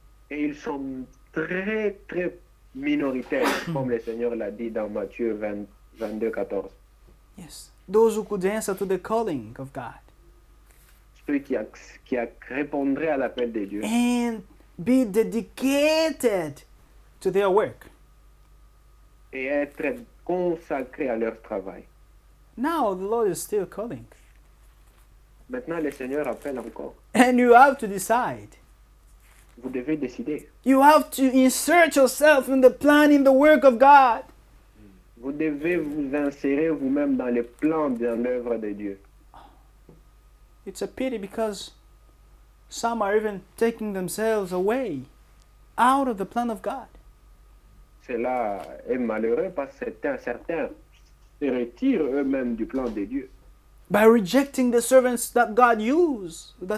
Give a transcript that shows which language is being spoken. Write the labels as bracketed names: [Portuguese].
[French] Et ils sont très, très minoritaires, comme le Seigneur l'a dit dans Matthieu 22, 14. [English] Yes. Those who could answer to the calling of God [French] Ceux qui répondraient à l'appel de Dieu [English] and be dedicated to their work. [French] et être consacrés à leur travail. [English] Now the Lord is still calling. [French] Maintenant, le Seigneur appelle encore. [English] And you have to decide. [French] Vous devez décider. [English] You have to insert yourself in the plan, in the work of God. [French] Vous devez vous insérer vous-même dans les plans, dans l'œuvre de Dieu. [English] It's a pity because some are even taking themselves away out of the plan of God. [French] Cela est malheureux parce que certains se retirent eux-mêmes du plan de Dieu [English] By rejecting the servants that God uses.